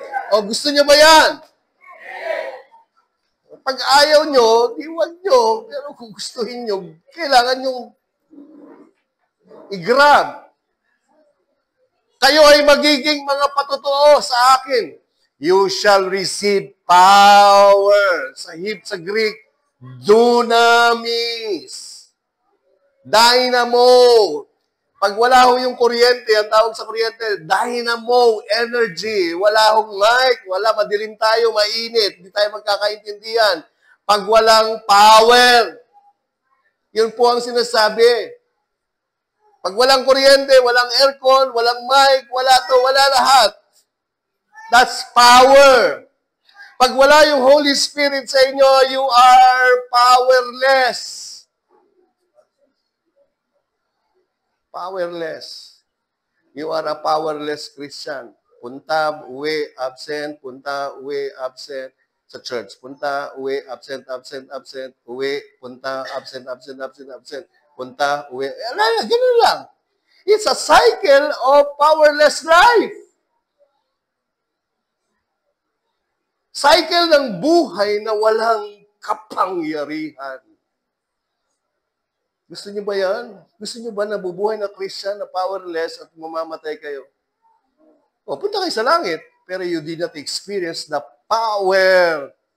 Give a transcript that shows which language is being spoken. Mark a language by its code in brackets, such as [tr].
[tl] O, gusto niyo ba yan? Pag ayaw nyo, iwan nyo. Pero kung gustuhin nyo, kailangan nyo i-grab. Kayo ay magiging mga patotoo sa akin. [en] You shall receive power. [tl] Sa Greek, dunamis. Dynamo. Pag wala ho yung kuryente, ang tawag sa kuryente, dynamo, energy. Wala hong light, wala, madilim tayo, mainit, hindi tayo magkakaintindihan. Pag walang power, yun po ang sinasabi. Pag walang kuryente, walang aircon, walang mic, wala lahat. [en] That's power. [tl] Pag wala yung Holy Spirit sa inyo, [en] you are powerless. Powerless. You are a powerless Christian. [tl] Punta, uwi, absent, punta, uwi, absent sa church. Punta, uwi, absent, uwi, punta, absent. Punta, uwi. Ganun lang. [en] It's a cycle of powerless life. [tl] Cycle ng buhay na walang kapangyarihan. Gusto niyo ba yan? Gusto niyo ba nabubuhay na Christian na powerless at mamamatay kayo? O, punta kayo sa langit, pero [en] you did not experience the power.